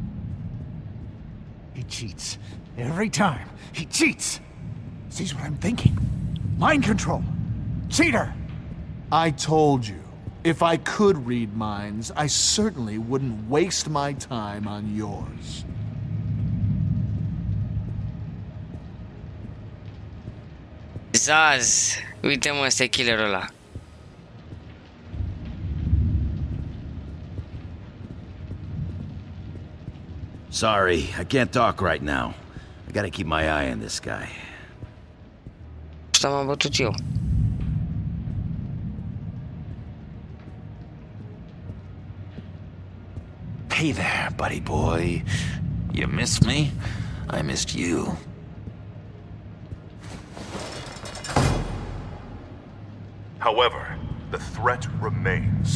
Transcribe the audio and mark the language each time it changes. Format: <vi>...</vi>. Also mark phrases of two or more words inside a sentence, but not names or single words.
<en>He cheats. Every time. He cheats. Sees what I'm thinking. Mind control. Cheater! I told you, if I could read minds, I certainly wouldn't waste my time on yours.</en> <ro>Zaz, uite mă, ăsta e killerul ăla.</ro> <en>Sorry, I can't talk right now. I gotta keep my eye on this guy.</en> <ro>Asta m-am bătut eu.</ro> <en>Hey there, buddy boy. You missed me? I missed you. However, the threat remains.</en>